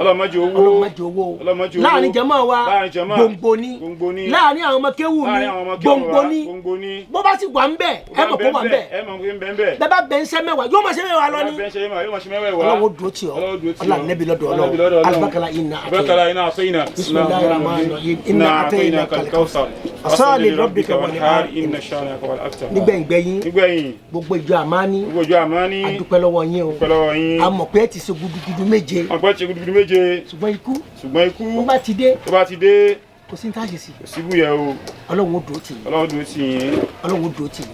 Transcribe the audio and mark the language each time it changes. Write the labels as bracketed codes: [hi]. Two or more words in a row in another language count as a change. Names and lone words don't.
[yo] Ọlọ́run má jẹ́ owó. láàrin jàmáà wa gbòǹgbò ni. láàrin àwọn ọmọ kéwù mi gbòǹgbò ni. bó bá sì wà ń bẹ̀ ẹ mọ̀ kó wà ń bẹ̀. bẹ́ẹ̀ bá bẹ̀ ń ṣe mẹ́wàá yóò máa ṣe mẹ́wàá lọ ni. Ọlọ́run ó dúró tì ọ́. Ọlọ́run nẹ́bí lọ́dọ̀ Ọlọ́run. albakala inna atayna. [ar] بسم الله الرحمن الرحيم. إنا أعطيناك الكوثر. فصل لربك وانحر. إن شانئك هو الأبتر. [yo] nígbẹ̀yìn gbogbo ìjọ àmání. a dúpẹ́ lọ́wọ́ yín o. a mọ̀ pé ẹ ti ṣe gudugudu méje. ṣùgbọ́n ikú ó bá ti dé kò sí ní tá a ṣe sí. kò sí búyẹ o. Ọlọ́run ó dúró tì yín. Ọlọ́run dúró tì yín. Ọlọ́run dúró tì yín.